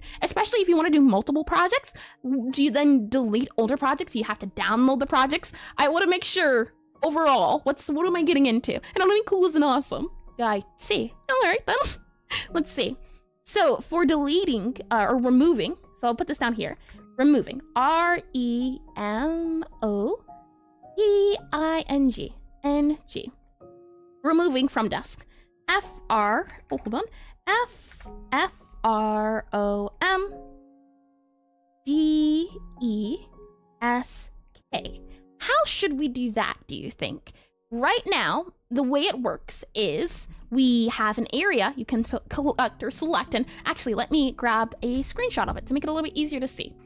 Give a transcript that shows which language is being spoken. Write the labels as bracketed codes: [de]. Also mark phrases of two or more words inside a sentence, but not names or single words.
[en] Especially if you want to do multiple projects. Do you then delete older projects? You have to download the projects. I want to make sure, overall, what am I getting into? And I'm doing cool and awesome. I see. All right, then. Let's see. So for deleting or removing, so I'll put this down here. Removing. R-E-M-O-V-I-N-G. N-G. Removing from desk. F-R-O-M-D-E-S-K. How should we do that, do you think? Right now, the way it works is we have an area you can collect or select, and actually let me grab a screenshot of it to make it a little bit easier to see.